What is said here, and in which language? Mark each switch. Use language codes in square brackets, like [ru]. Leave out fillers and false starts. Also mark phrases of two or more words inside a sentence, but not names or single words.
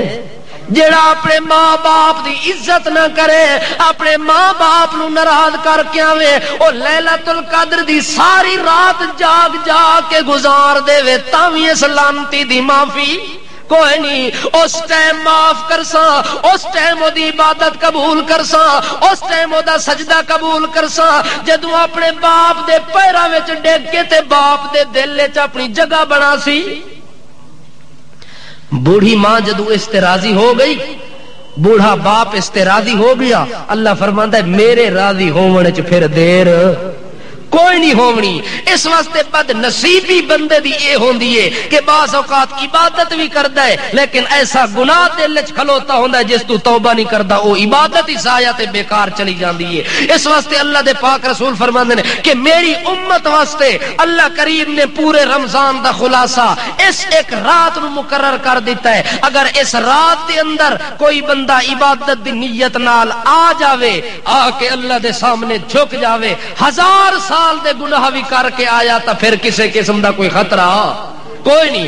[pa] جڑا اپنے ماں باپ دی عزت نہ کرے، اپنے ماں باپ نو ناراض کر کے آوے، او لیلۃ القدر دی ساری رات جاگ جاگ کے گزار دے وے تاں وی اس لعنتی دی معافی کوئی نہیں۔ اس ٹائم معاف کرساں، اس ٹائم او دی عبادت قبول کرساں، اس ٹائم او دا سجدہ قبول کرساں جدوں اپنے باپ دے پیراں وچ ڈگ کے تے باپ دے دل وچ اپنی جگہ بنا سی۔ بوڑھی ماں جدو اس تے راضی ہو گئی، بوڑھا باپ اس تے راضی ہو گیا، اللہ فرماندا ہے میرے راضی ہونے وچ پھر دیر کوئی نہیں ہونی۔ اس واسطے بد نصیبی بندے دی اے ہوندی ہے کہ بعض اوقات عبادت بھی کردا ہے لیکن ایسا گناہ دل وچ کھلوتا ہوندا ہے جس تو توبہ نہیں کردا، او عبادت ہی ضائع تے بیکار چلی جاندی ہے۔ اس واسطے اللہ دے پاک رسول فرماندے نے کہ میری امت واسطے اللہ کریم نے پورے رمضان دا خلاصہ اس ایک رات نو مقرر کر دیتا ہے۔ اگر اس رات دے اندر کوئی بندہ عبادت دی نیت نال آ جاوے، آ کے اللہ دے سامنے جھک جاوے، 1000 سال دے گناہ بھی کر کے آیا تا پھر کسی قسم دا کوئی خطرہ کوئی نہیں۔